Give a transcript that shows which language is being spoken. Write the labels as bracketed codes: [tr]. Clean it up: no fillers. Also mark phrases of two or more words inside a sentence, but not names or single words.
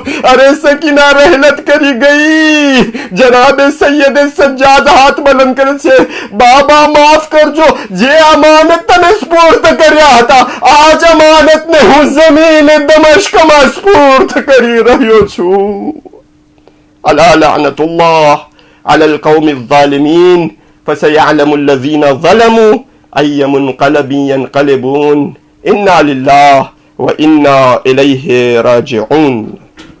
[gu] અરે સકીના રહેલત કરી ગઈ. જનાબે સૈયદે સજ્જાદ હાથ બલંદ કરે છે. બાબા માફ કરજો, જે અમાનત તને સ્પૂર્ત કર્યા હતા, આજ અમાનતને હું જમીન દમશ્કમાં સ્પૂર્ત કરી રહ્યો છું. [ar] ألا لعنة الله على القوم الظالمين فسيعلم الذين ظلموا أي منقلب ينقلبون إنا لله وإنا إليه راجعون.